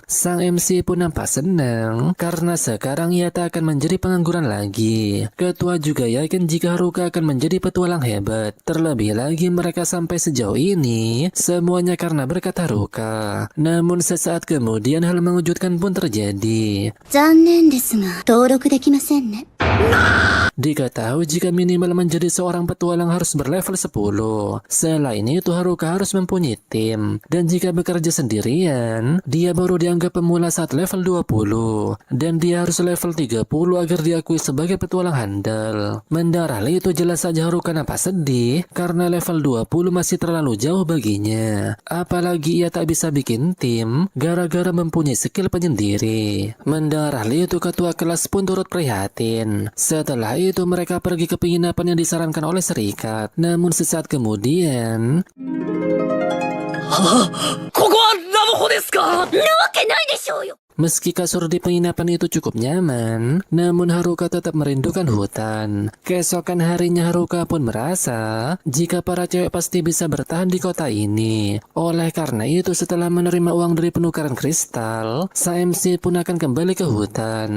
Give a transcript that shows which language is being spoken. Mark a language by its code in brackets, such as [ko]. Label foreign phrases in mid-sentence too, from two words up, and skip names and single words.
[id] Sang MC pun nampak senang karena sekarang ia tak akan menjadi pengangguran lagi. Ketua juga yakin jika Haruka akan menjadi petualang hebat. Terlebih lagi mereka sampai sejauh ini semuanya karena berkat Haruka. Namun sesaat kemudian hal mengejutkan pun terjadi. [ja] 残念ですが、登録できませんね。 [id] Diketahui jika minimal menjadi seorang petualang harus berlevel 10. Selain itu Haruka harus mempunyai tim. Dan jika bekerja sendirian, dia baru dianggap pemula saat level 20. Dan dia harus level 30 agar diakui sebagai petualang handal. Mendengar hal itu jelas saja Haruka nampak sedih karena level 20 masih terlalu jauh baginya. Apalagi ia tak bisa bikin tim gara-gara mempunyai skill penyendiri. Mendengar hal itu ketua kelas pun turut prihatin. Setelah itu mereka pergi ke penginapan yang disarankan oleh serikat. Namun sesaat kemudian [ja] ここはラブホですか？なわけないでしょうよ。 [id] meski kasur di penginapan itu cukup nyaman, namun Haruka tetap merindukan hutan. Keesokan harinya Haruka pun merasa jika para cewek pasti bisa bertahan di kota ini. Oleh karena itu setelah menerima uang dari penukaran kristal, sang MC pun akan kembali ke hutan.